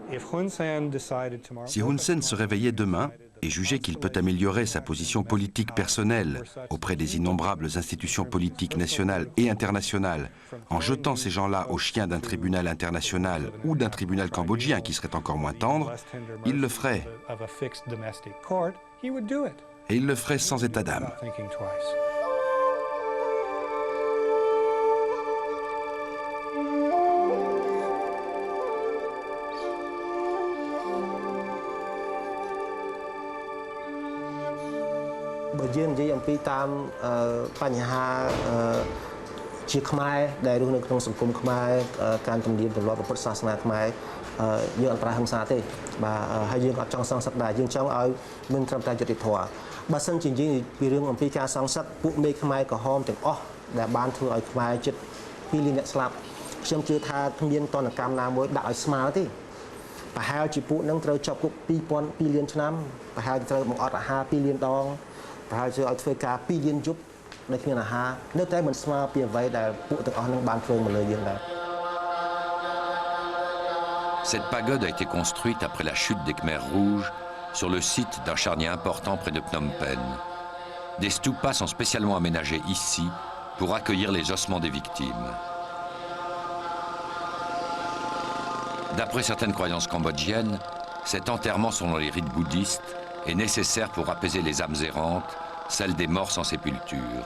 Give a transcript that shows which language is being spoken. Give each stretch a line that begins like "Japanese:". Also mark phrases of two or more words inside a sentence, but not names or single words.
French: Si Hun Sen se réveillait demain et jugeait qu'il peut améliorer sa position politique personnelle auprès des innombrables institutions politiques nationales et internationales en jetant ces gens-là aux chiens d'un tribunal international ou d'un tribunal cambodgien qui serait encore moins tendre, il le ferait. Et il le ferait sans état d'âme.
Vietnamese: Bởi vì
Khmer: និយាយអំពីតាមបញ្ហាជាខ្មែរដែលរស់នៅក្នុងសង្គមខ្មែរការទំនៀមទម្លាប់ពុទ្ធសាសនាខ្មែរយើងអត់ប្រើហិង្សាទេបាទហើយយើងអត់ច ង់សងសឹកដែរយើងចង់ឲ្យមានត្រឹមតែយុត្តិធម៌បើសិនជានិយាយពីរឿងអំពីការសងសឹកពួកមេខ្មែរក្រហមទាំងអស់ដែលបានធ្វើឲ្យខ្មែរជិត2លានអ្នកស្លាប់ខ្ញុំជឿថាគ្មានតនកម្មណាមួយដាក់ឲ្យស្មើទេប្រហែលជាពួកនឹងត្រូវជាប់គុក2លានឆ្នាំប្រហែលជាត្រូវបង្អត់អាហារ2លានដងប្រហែលជាឲ្យធ្វើការ2លានយប់នៅគ្មានអាហារនៅតែមិនស្មើពីអ្វីដែលពួកទាំងអស់នឹងបានធ្វើមកលើយើងដែរ
French: Cette pagode a été construite après la chute des Khmers rouges sur le site d'un charnier important près de Phnom Penh. Des stupas sont spécialement aménagés ici pour accueillir les ossements des victimes. D'après certaines croyances cambodgiennes, cet enterrement selon les rites bouddhistes est nécessaire pour apaiser les âmes errantes, celles des morts sans sépulture.